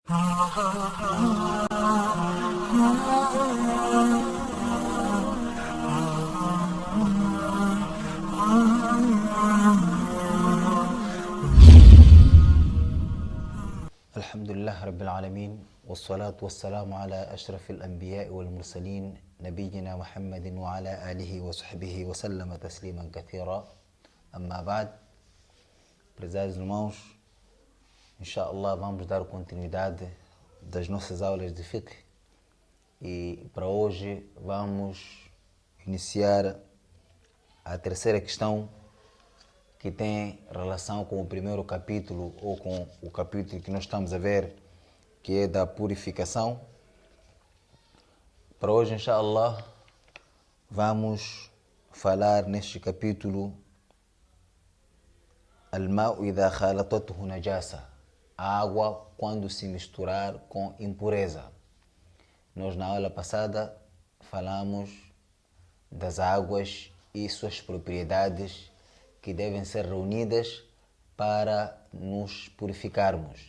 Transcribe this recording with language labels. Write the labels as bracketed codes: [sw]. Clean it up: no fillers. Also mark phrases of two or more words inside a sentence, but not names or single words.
[ar] الحمد لله رب العالمين والصلاة والسلام على أشرف الأنبياء والمرسلين نبينا محمد وعلى آله وصحبه وسلم تسليما كثيرا. أما بعد, [pt] prezados irmãos, inshallah vamos dar continuidade das nossas aulas de fiqh e para hoje vamos iniciar a terceira questão que tem relação com o primeiro capítulo ou com o capítulo que nós estamos a ver, que é da purificação. Para hoje, inshallah, vamos falar neste capítulo [ar] الماء إذا خالطته نجاسة, [pt] a água quando se misturar com impureza. Nós na aula passada falamos das águas e suas propriedades que devem ser reunidas para nos purificarmos.